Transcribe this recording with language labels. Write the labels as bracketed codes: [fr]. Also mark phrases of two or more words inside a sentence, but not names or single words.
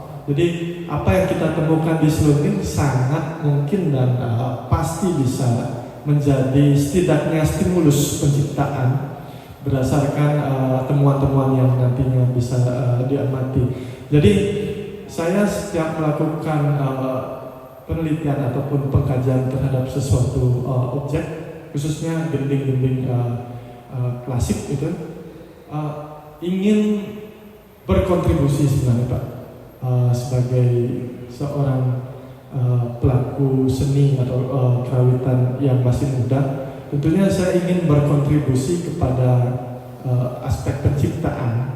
[id] Jadi apa yang kita temukan di sloning sangat mungkin dan pasti bisa menjadi setidaknya stimulus penciptaan berdasarkan temuan-temuan yang nantinya bisa diamati. Jadi saya setiap melakukan penelitian ataupun pengkajian terhadap sesuatu objek, khususnya gending-gending klasik itu, ingin berkontribusi sebenarnya Pak, sebagai seorang pelaku seni atau kerawitan yang masih muda. Tentunya saya ingin berkontribusi kepada aspek penciptaan.